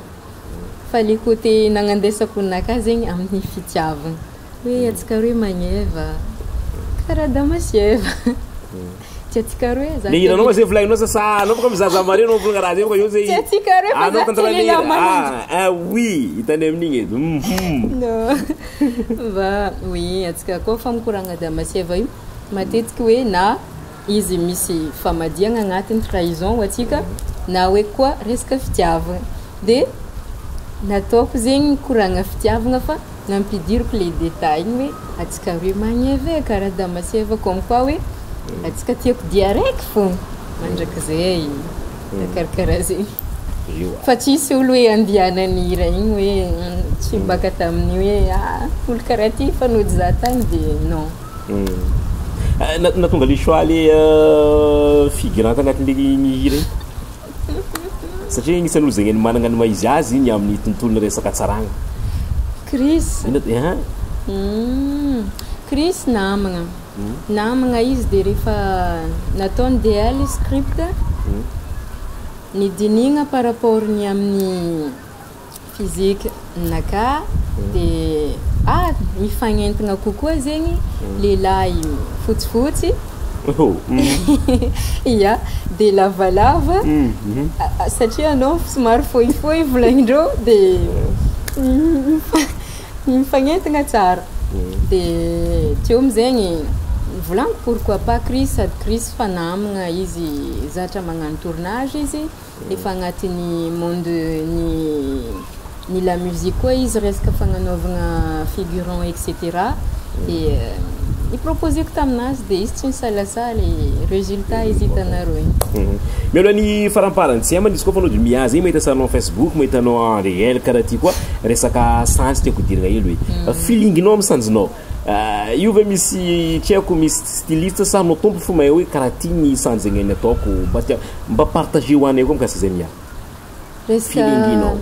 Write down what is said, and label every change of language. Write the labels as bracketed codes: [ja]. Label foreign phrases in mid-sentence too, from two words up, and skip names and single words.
[mg] Fa [fr] le côté [mg] nagnandesako naka zegny amin'ny fitiavagna. Oui, atsika roe magneva karaha Adam sy Eve. Tiatsika roe za. Le hiranao zay volagninao sa anao boka mizaza mare anao volagna raha zay boka io zay. Tiatsika roe fa anao tantarana oui, hitany amin'igny edy. Non. Va, oui, atsika koa fa mikoragna Adam sy Eve io matetiky hoe na izy misy famadiagna agnatiny trahison ho atsika na hoe koa resaka fitiavagna. De nataoko zegny koragna fitiavagna fa nampidiriko [fr] le détail [mg] hoe atsika roe magneva karaha Adam sy Eve [fr] comme quoi [mg] hoe atsika tiako dia raiky fô mandraka zay karakaraha zegny. Fa tsisy olo hoe andianany hira igny hoe tsy baka tamin'ny hoe olo karaha ty fanody za tagny de non. Na tonga [fr] le choix le figurante [mg] agnatin'le hira igny satria agnisan'olo zegny managna ny maizy azy igny amin'ny tontolony resaka tsaragna. Chris Chris namagna. Namagna izy de rehefa nataony DL script nidinigna [fr] par rapport [mg] ny amin'ny physique naka de mifagnentagna kokoa zegny lehilahy fotsifotsy. Ya, de lavalava satria anao somary fohifohy volagnindreo de mifagnentagna tsara. De teo amizegny volagno [fr] pourquoi pas [mg] Chris sady Chris fa namagna izy zatra magnano tournage izy efa agnatin'ny monde ny [fr] la musique [mg] koa izy resaka fagnanaovagna figurant etc. Et iproposeko taminazy de izy tsy nisalasala résultat izy hitanareo igny. Mialoha ny faramparany tsy amany izy koa fanao de miazy igny mahita saranao Facebook mahita anao [fr] en réel [mg] karaha ty koa resaka sanjy tiako diragna hely hoe feelinginao amin'ny sanjinao io ve misy tsy haiko misy styliste sa anao tompo fo mahay hoe karaha ty ny sanjy zegny any ataoko mba partager ho anay koa mikasy zay mia feelinginao.